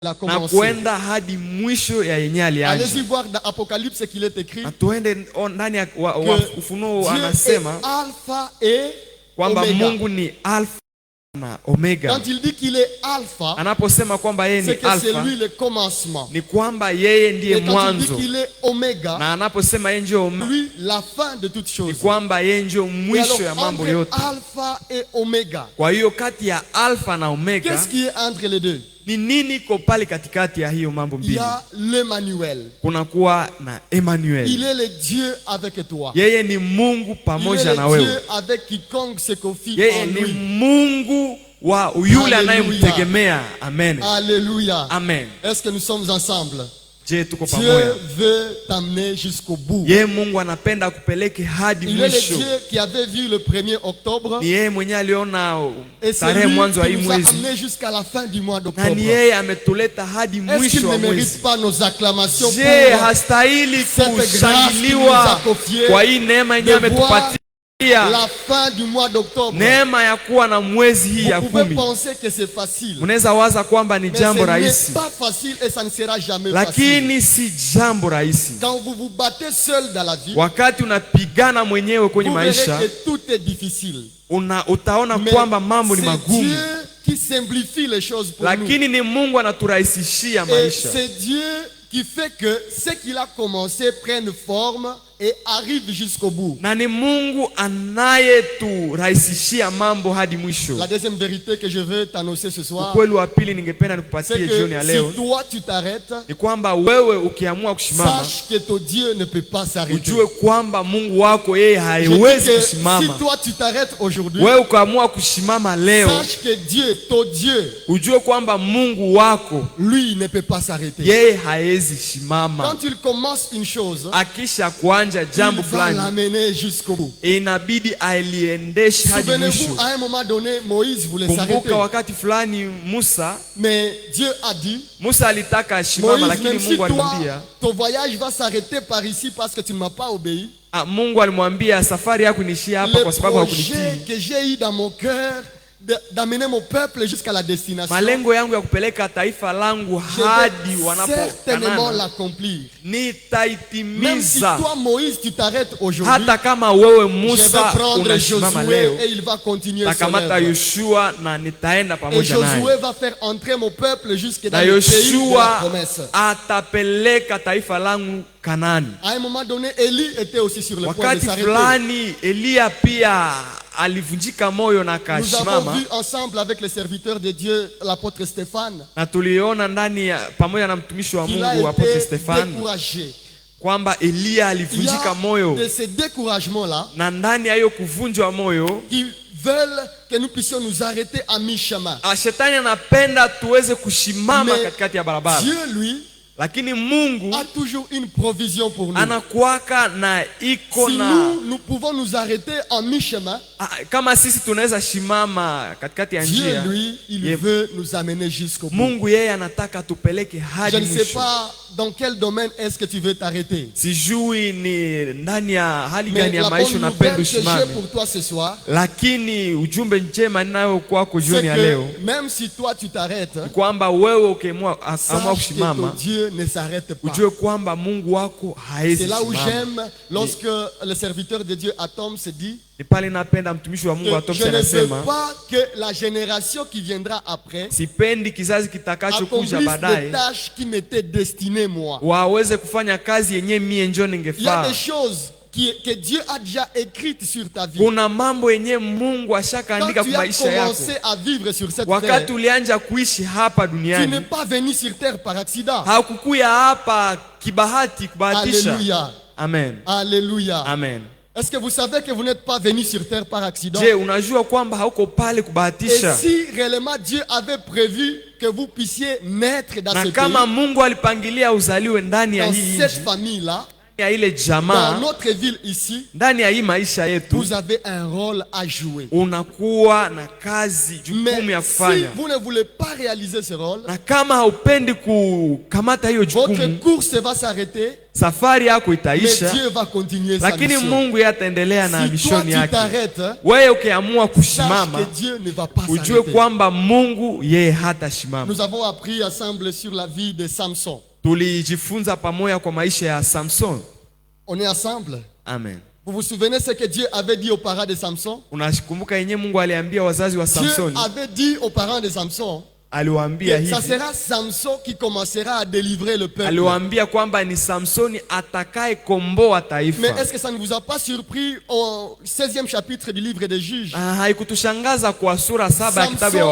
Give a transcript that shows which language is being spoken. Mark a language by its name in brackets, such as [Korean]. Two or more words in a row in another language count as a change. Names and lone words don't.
[Swahili] na kuenda hadi mwisho ya yenye alianza. [French] Allez-y voir dans Apocalypse qu'il est écrit [Swahili] Tuende ndani ya Ufunuo, anasema [French] Alpha et [Swahili] kwamba [French] Omega. [Swahili] Mungu ni Alpha na Omega. [French] Quand il dit qu'il est Alpha, [Swahili] anaposema kwamba yeye ni [French] c'est que c'est Alpha, lui le commencement. [Swahili] ni kwamba yeye ndiye [French] Et quand il dit [Swahili] mwanzo. [French] qu'il est Omega, [Swahili] Na anaposema yeye ndio [French] lui la fin de toutes [Swahili] ni [French] choses. [Swahili] kwamba yeye ndio [French] Et [Swahili] mwisho ya [French] alors, [Swahili] mambo [French] entre [Swahili] yote. [French] Alpha et Omega, [Swahili] Kwa hiyo kati ya Alpha na Omega, [French] qu'est-ce qui est entre les deux? [Swahili] ni nini iko pale katikati ya hiyo mambo [French] Il y [Swahili] mbili? [French] a l'Emmanuel. [Swahili] Kuna kuwa na Emmanuel. [French] Il est le Dieu avec toi. [Swahili] Yeye ni Mungu [French] Il est [Swahili] pamoja na [French] le Dieu [Swahili] wewe. [French] avec quiconque se confie [Swahili] Yeye [French] en [Swahili] ni [French] lui. [Swahili] Mungu wa yule [French] Alléluia. [Swahili] anayemtegemea. [French] Amen. Alléluia. Amen. Est-ce que nous sommes ensemble? [Swahili] Je, tuko [French] Dieu [Swahili] pamoja. [French] veut t'amener jusqu'au bout. [Swahili] Yeye Mungu anapenda kupeleke hadi [French] Il est le [Swahili] mwisho. [French] Dieu qui avait vu le 1er octobre [Swahili] Ni yeye mwenyewe aliona [French] et c'est [Swahili] tarehe [French] lui [Swahili] mwanzo wa hii [French] qui nous a [Swahili] mwezi, [French] amenés jusqu'à la fin du mois [Swahili] na [French] d'octobre. [Swahili] ni yeye ametuleta hadi [French] Est-ce qu'il [Swahili] mwisho [French] ne [Swahili] wa [French] mérite [Swahili] mwezi. [French] pas nos acclamations [Swahili] Je, [French] pour [Swahili] hastahili [French] cette grâce qu'il nous [Swahili] kushangiliwa [French] a confiée [Swahili] kwa hii neema yenyewe [French] de voir [Swahili] ametupatia, [French] la fin du mois d'octobre? [Swahili] neema ya kuwa na mwezi hii ya [French] Vous pouvez [Swahili] 10. [French] penser que c'est facile, [Swahili] Mnaweza waza kwamba ni [French] mais [Swahili] jambo [French] ce n'est [Swahili] rahisi, [French] pas facile et ça ne sera jamais facile. [Swahili] lakini si jambo rahisi. [French] Quand vous vous battez seul dans la vie, [Swahili] Wakati unapigana mwenyewe kwenye [French] vous verrez [Swahili] maisha, [French] que tout est difficile. [Swahili] utaona [French] Mais [Swahili] kwamba mambo ni [French] c'est [Swahili] magumu, [French] Dieu qui simplifie les choses pour nous. [Swahili] lakini ni Mungu anaturahisishia [French] Et [Swahili] maisha. [French] c'est Dieu qui fait que ce qu'il a commencé prenne forme et arrive jusqu'au bout. [Swahili] Na ni Mungu anayeturahisishia mambo hadi mwisho. [French] La deuxième vérité que je veux t'annoncer ce soir, [Swahili] Ukweli wa pili ningependa [French] c'est [Swahili] nikupatie [French] que [Swahili] jioni ya leo [French] si toi tu t'arrêtes, [Swahili] ni kwamba wewe ukiamua kusimama, [French] sache que ton Dieu ne peut pas s'arrêter. [Swahili] ujue kwamba Mungu wako yeye [French] Je dis [Swahili] haiwezi [French] que si [Swahili] kusimama. [French] toi tu t'arrêtes aujourd'hui, [Swahili] Wewe ukaamua kusimama leo, [French] sache que Dieu, ton Dieu, [Swahili] ujue kwamba Mungu wako [French] lui ne peut pas s'arrêter. [Swahili] yeye haezi simama. [French] Quand il commence une chose, [Swahili] Akisha kuanja [French] il [Swahili] jambo [French] va [Swahili] fulani, [French] l'amener jusqu'au bout. [Swahili] inabidi aliendeshe hadi [French] Souvenez-vous, [Swahili] mwisho. [French] à un moment donné, Moïse voulait [Swahili] Kumbuka [French] s'arrêter. [Swahili] wakati fulani [French] Mais Dieu a dit, [Swahili] Musa alitaka asimama, [French] Moïse, [Swahili] lakini [French] même si [Swahili] Mungu [French] toi, [Swahili] alimwambia, [French] ton voyage va s'arrêter par ici parce que tu ne m'as pas obéi. [Swahili] Mungu alimwambia safari yako niishia hapa [French] Le [Swahili] kwa sababu [French] projet [Swahili] hakunitii. [French] que j'ai eu dans mon cœur d'amener mon peuple jusqu'à la destination, [Swahili] Malengo yangu ya kupeleka taifa langu [French] je [Swahili] hadi [French] vais [Swahili] wanapo [French] certainement [Swahili] Kanana [French] l'accomplir. Même si [Swahili] nitaitimiza. [French] toi, Moïse, tu t'arrêtes aujourd'hui, [Swahili] Hata kama wewe [French] je [Swahili] Musa [French] vais prendre [Swahili] unasimama [French] Josué [Swahili] leo, [French] et il va continuer son [Swahili] takamata [French] œuvre. [Swahili] Yoshua na nitaenda [French] Et [Swahili] pamoja naye. [French] Josué va faire entrer mon peuple jusque dans [Swahili] Na [French] le pays de la [Swahili] Yoshua [French] promesse. [Swahili] atapeleka taifa langu Kanani. [French] À un moment donné, Élie était aussi sur le point de [Swahili] Wakati [French] s'arrêter. [Swahili] fulani Eliya pia alivunjika moyo na [French] Nous avons [Swahili] akasimama, [French] vu ensemble avec le serviteur de Dieu, l'apôtre Stéphane, [Swahili] na tuliona ndani ya pamoja na mtumishi wa [French] qu'il a [Swahili] Mungu Apotre [French] été [Swahili] Stefano [French] découragé. [Swahili] kwamba Eliya [French] Il y [Swahili] alivunjika [French] a [Swahili] moyo, [French] de ces découragements-là [Swahili] na ndani ya hiyo kuvunjwa moyo [French] qui veulent que nous puissions nous arrêter à mi-chemin. [Swahili] shetani anapenda tuweze kusimama [French] Mais [Swahili] katikati ya barabara, [French] Dieu, lui, [Swahili] lakini Mungu [French] a toujours une provision pour nous. [Swahili] anakuwaka na iko [French] Si [Swahili] na [French] nous pouvons nous arrêter en mi-chemin, [Swahili] kama sisi tunaweza simama katikati ya [French] Dieu, [Swahili] njia, [French] lui, il [Swahili] Ye- [French] veut nous amener jusqu'au bout. [Swahili] Mungu yeye anataka tupeleke [French] Je [Swahili] hadi [French] ne sais [Swahili] mwisho. [French] pas dans quel domaine est-ce que tu veux t'arrêter. [Swahili] Sijui ni ndani ya hali [French] Mais [Swahili] gani ya [French] la [Swahili] maisha [French] bonne [Swahili] unapenda [French] nouvelle que j'ai [Swahili] usimame, [French] pour toi ce soir, [Swahili] lakini ujumbe njema ninayo kwako [French] c'est [Swahili] jioni ya leo [French] que même si toi tu t'arrêtes, [Swahili] ni kwamba wewe ukiamua amua [French] sache que ton [Swahili] kusimama, [French] Dieu ne s'arrête pas. [Swahili] ujue kwamba Mungu wako [French] C'est [Swahili] haezi [French] là où [Swahili] simama. [French] j'aime lorsque le serviteur de Dieu Atom se dit [Swahili] Ni pale napenda mtumishi wa Mungu [French] que [Swahili] Atom [French] je ne veux [Swahili] anasema, [French] pas que la génération qui viendra après [Swahili] sipendi kizazi kitakachokuja [French] accomplisse [Swahili] baadaye [French] des tâches qui m'étaient destinées moi. [Swahili] waweze kufanya kazi yenye mie njo [French] Il y a [Swahili] ningefaa. [French] des choses que Dieu a déjà écrites sur ta vie. [Swahili] Kuna mambo yenye Mungu [French] Quand [Swahili] ashakaandika [French] tu [Swahili] kwa [French] as [Swahili] maisha yako. [French] commencé à vivre sur cette [Swahili] Wakati [French] terre, [Swahili] ulianja kuishi hapa [French] tu n'es [Swahili] duniani, [French] pas venu sur terre par accident. [Swahili] haukukuya hapa kibahati, kubahatisha. [French] Alléluia. Amen. Alléluia. Amen. Est-ce que vous savez que vous n'êtes pas venu sur terre par accident? [Swahili] Je, unajua kwamba hauko pale [French] Et [Swahili] kubahatisha? [French] si réellement Dieu avait prévu que vous puissiez naître dans [Swahili] Na [French] ce [Swahili] kama [French] pays, [Swahili] Mungu alipangilia uzaliwe ndani ya [French] dans [Swahili] hii [French] cette [Swahili] nchi, [French] famille-là, [Swahili] ya ile [French] Dans [Swahili] jamaa, [French] notre ville ici, [Swahili] ndani ya hii maisha yetu, [French] vous avez un rôle à jouer. [Swahili] unakuwa na kazi, jukumu [French] Mais [Swahili] ya [French] si [Swahili] kufanya. [French] vous ne voulez pas réaliser ce rôle, [Swahili] Na kama haupendi kukamata hiyo [French] votre [Swahili] jukumu, [French] course va s'arrêter, [Swahili] safari yako [French] mais [Swahili] itaisha, [French] Dieu va continuer sa [Swahili] lakini [French] mission. [Swahili] Mungu yeye ataendelea na [French] Si toi [Swahili] mishoni [French] tu [Swahili] yake. [French] t'arrêtes, [Swahili] Wewe ukiamua [French] sache [Swahili] kusimama, [French] que Dieu ne va pas [Swahili] ujue [French] s'arrêter. [Swahili] kwamba Mungu yeye hatasimama. [French] Nous avons appris ensemble sur la vie de Samson. [Swahili] Tulijifunza pamoja kwa maisha ya Samson. [French] On est ensemble. Amen. Vous vous souvenez ce que Dieu avait dit aux parents de Samson? [Swahili] Unakumbuka yenyewe Mungu aliambia wazazi wa [French] Dieu [Swahili] Samson, [French] avait dit aux parents de Samson [Swahili] aliwaambia [French] que ça [Swahili] hivi, [French] sera Samson qui commencera à délivrer le peuple. [Swahili] aliwaambia kwamba ni Samsoni atakaye komboa [French] Mais [Swahili] taifa. [French] est-ce que ça ne vous a pas surpris au 16e chapitre du livre des Juges? [Swahili] Haikutushangaza kwa sura 7 ya kitabu ya